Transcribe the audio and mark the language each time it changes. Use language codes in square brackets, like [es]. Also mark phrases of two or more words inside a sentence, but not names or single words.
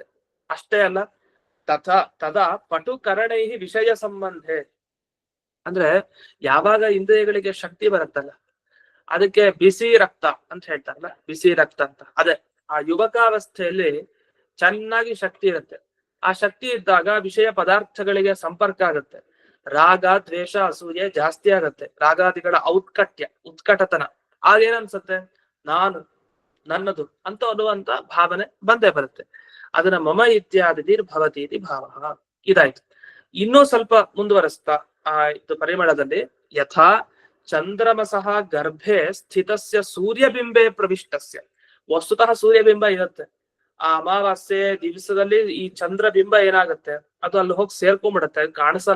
[kn] ಅಷ್ಟೇ ಅಲ್ಲ, [sa] ತದಾ ಪಟುಕರಣೈ ವಿಷಯ ಸಂಬಂಧೆ, [kn] ಅಂದ್ರೆ ಯಾವಾಗ ಇಂದ್ರಿಯಗಳಿಗೆ ಶಕ್ತಿ ಬರುತ್ತಲ್ಲ ಅದಕ್ಕೆ ಬಿಸಿ ರಕ್ತ ಅಂತ ಹೇಳ್ತಾರಲ್ಲ, ಬಿಸಿ ರಕ್ತ ಅಂತ, ಅದೇ ಆ ಯುವಕಾವಸ್ಥೆಯಲ್ಲಿ ಚೆನ್ನಾಗಿ ಶಕ್ತಿ ಇರುತ್ತೆ. ಆ ಶಕ್ತಿ ಇದ್ದಾಗ ವಿಷಯ ಪದಾರ್ಥಗಳಿಗೆ ಸಂಪರ್ಕ ಆಗುತ್ತೆ, ರಾಗ, ದ್ವೇಷ, ಅಸೂಯೆ ಜಾಸ್ತಿ ಆಗತ್ತೆ, ರಾಗಾದಿಗಳ ಉತ್ಕಟತನ, ಆಗೇನನ್ಸತ್ತೆ, ನಾನು, ನನ್ನದು ಅಂತ ಅನ್ನುವಂತ ಭಾವನೆ ಬಂದೇ ಬರುತ್ತೆ. [sa] ಅದನ್ನ ಮಮ ಇತ್ಯಾದಿ ಭವತಿ ಇತಿ ಭಾವ. ಇದಾಯ್ತು. [kn] ಇನ್ನೂ ಸ್ವಲ್ಪ ಮುಂದುವರೆಸ್ತಾ ಇದು ಪರಿಮಳದಲ್ಲಿ [sa] ಯಥಾ ಚಂದ್ರಮಸಃ ಗರ್ಭೆ ಸ್ಥಿತಸ್ಯ ಸೂರ್ಯಬಿಂಬೆ ಪ್ರವಿಷ್ಟಸ್ಯ, [kn] ವಸ್ತುತಃ ಸೂರ್ಯಬಿಂಬ ಇರುತ್ತೆ, ಆ ಅಮಾವಾಸ್ಯೆ ದಿವಸದಲ್ಲಿ ಈ ಚಂದ್ರಬಿಂಬ ಏನಾಗುತ್ತೆ, ಅದು ಅಲ್ಲಿ ಹೋಗಿ ಸೇರ್ಕೊಂಡ್ಬಿಡತ್ತೆ, ಕಾಣಿಸಲ್ಲ.